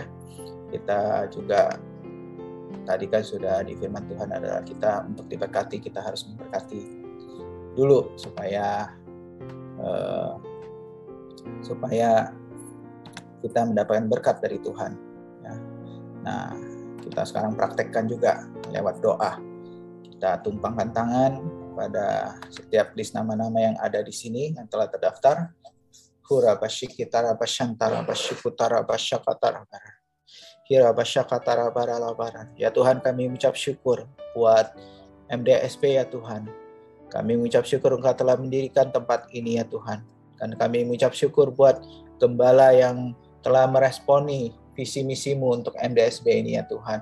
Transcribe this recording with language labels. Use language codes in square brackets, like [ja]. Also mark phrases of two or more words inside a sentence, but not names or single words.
[id] Kita juga tadi kan sudah di firman Tuhan adalah kita untuk diberkati, kita harus memberkati dulu supaya kita mendapatkan berkat dari Tuhan ya. Nah, kita sekarang praktekkan juga lewat doa. Kita tumpangkan tangan pada setiap list nama-nama yang ada di sini yang telah terdaftar. Hura basyikitara basyantara basyikutara basyakatara bara. Hira basyakatara barala bara. Ya Tuhan, kami mengucap syukur buat MDSP ya Tuhan. Kami mengucap syukur Engkau telah mendirikan tempat ini ya Tuhan. Dan kami mengucap syukur buat gembala yang telah meresponi visi misi-Mu untuk MDSB ini ya Tuhan.